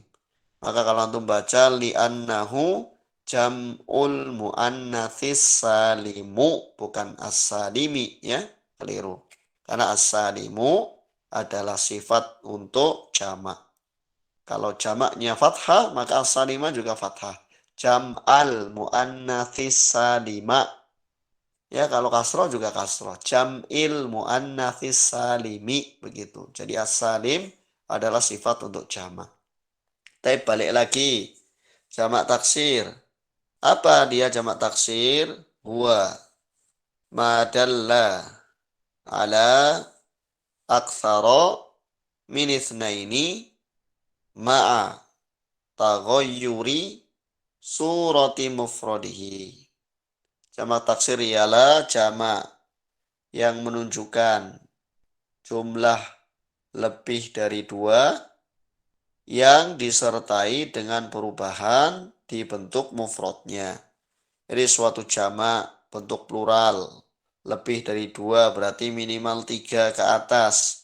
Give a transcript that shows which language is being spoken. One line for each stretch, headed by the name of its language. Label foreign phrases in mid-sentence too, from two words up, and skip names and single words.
Indonesian: Maka kalau antum baca
Arabic: لأنه جمع المؤنث السالم
Indonesian: bukan as-salimi ya, keliru. Karena as-salimu adalah sifat untuk jamak. Kalau jamaknya fathah, maka as-salima juga fathah.
Arabic: جمع المؤنث السالم.
Indonesian: Ya, kalau kasroh juga kasroh.
Arabic: جمع المؤنث السالم.
Indonesian: Begitu. Jadi as-salim adalah sifat untuk jamak. Tapi balik lagi. Jamak taksir. Apa dia jamak taksir?
Arabic: هو ما دل على أكثر من اثنين مع تغير صورة مفرده.
Indonesian: Jamak taksir ialah jamak yang menunjukkan jumlah lebih dari dua yang disertai dengan perubahan di bentuk mufradnya. Jadi suatu jamak bentuk plural lebih dari dua berarti minimal 3 ke atas.